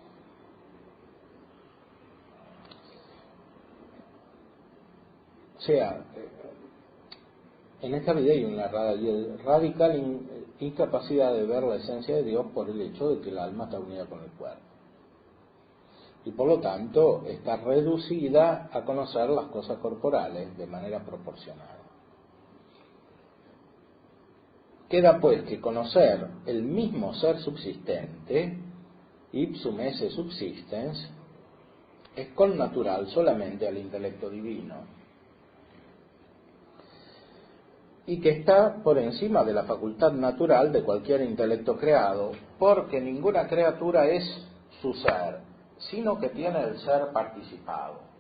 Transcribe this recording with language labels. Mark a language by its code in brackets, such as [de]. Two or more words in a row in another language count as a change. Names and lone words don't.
[es] O sea, en esta vida hay una radical incapacidad de ver la esencia de Dios por el hecho de que el alma está unida con el cuerpo. Y por lo tanto está reducida a conocer las cosas corporales de manera proporcional. Queda pues que conocer el mismo ser subsistente, [la] ipsum esse subsistens, [es] es connatural solamente al intelecto divino, y que está por encima de la facultad natural de cualquier intelecto creado, porque ninguna criatura es su ser, sino que tiene el ser participado.